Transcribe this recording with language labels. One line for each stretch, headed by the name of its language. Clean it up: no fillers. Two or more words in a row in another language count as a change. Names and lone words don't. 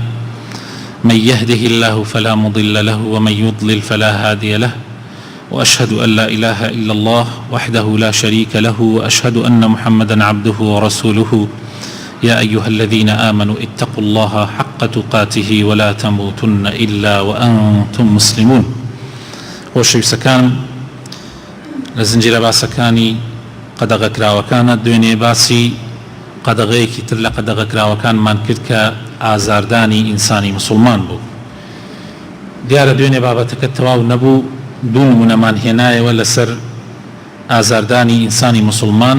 Arabic: من يهده الله فلا مضل له ومن يضلل فلا هادي له، وأشهد أن لا إله إلا الله وحده لا شريك له، وأشهد أن محمدا عبده ورسوله. يا أيها الذين آمنوا اتقوا الله حق تقاته ولا تموتن إلا وأنتم مسلمون.
Central Kurdish: خۆشەویستەکان، لە زنجیرە باسەکانی قەدەغەکراوەکانە دوێنێ باسی قەدەغەیەکی تر لە قەدەغەکراوەکانمان کرد کە ئازاردانی ئینسانی مسلمان بوو. دیارە دوێنێ بابەتەکە تەواو نەبوو، دوو نمونەمان هێنایەوە لەسەر ئازاردانی ئینسانی مسلمان.